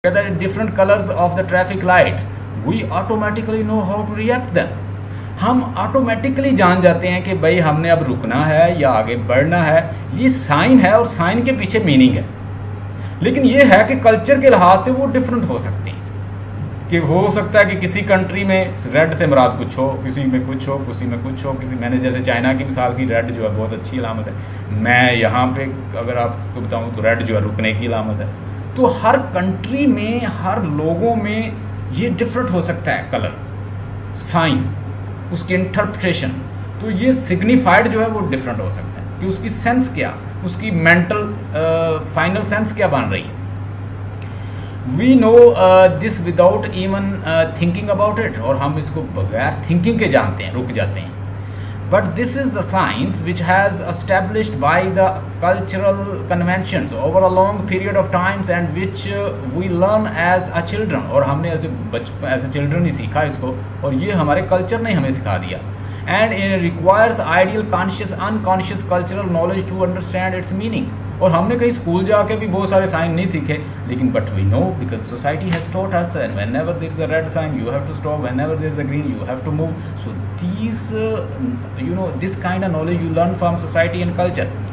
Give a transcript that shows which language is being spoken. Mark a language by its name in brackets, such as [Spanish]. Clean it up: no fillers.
[English] different colors of the traffic light, we automatically know how to react them. [Urdu] ہم automatically جان جاتے ہیں کہ بھائی ہم نے اب رکنا ہے یا آگے بڑھنا ہے. یہ سائن ہے اور سائن کے پیچھے میننگ ہے. لیکن یہ ہے کہ کلچر کے لحاظ سے وہ ڈفرینٹ ہو سکتے ہیں. کہ ہو سکتا ہے کہ کسی کنٹری میں ریڈ سے مراد کچھ ہو, کسی میں کچھ ہو, کسی میں کچھ ہو. میں نے جیسے چائنا کی مثال کی, ریڈ جو ہے بہت اچھی علامت ہے. میں یہاں پہ اگر آپ کو بتاؤں تو ریڈ جو ہے رکنے کی علامت ہے. تو ہر کنٹری میں, ہر لوگوں میں یہ ڈفرینٹ ہو سکتا ہے کلر, سائن, اس کی انٹرپریٹیشن. تو یہ سگنیفائڈ جو ہے وہ ڈفرینٹ ہو سکتا ہے کہ اس کی سینس کیا, اس کی مینٹل فائنل سینس کیا بن رہی ہے. [English] we know this without even thinking about it, [Urdu] اور ہم اس کو بغیر تھنکنگ کے جانتے ہیں, رک جاتے ہیں. [English] But this is the science which has established by the cultural conventions over a long period of times and which we learn as a children. [Urdu] اور ہم نے ایسے children ہی سیکھا اس کو, اور یہ ہمارے کلچر نے ہمیں سکھا دیا. [English] And it requires ideal conscious unconscious cultural knowledge to understand its meaning. [Urdu] اور ہم نے کہیں اسکول جا کے بھی بہت سارے سائن نہیں سیکھے, لیکن [English] but we know because society has taught us, and whenever there is a red sign you have to stop, whenever there is a green you have to move. So these this kind of knowledge you learn from society and culture.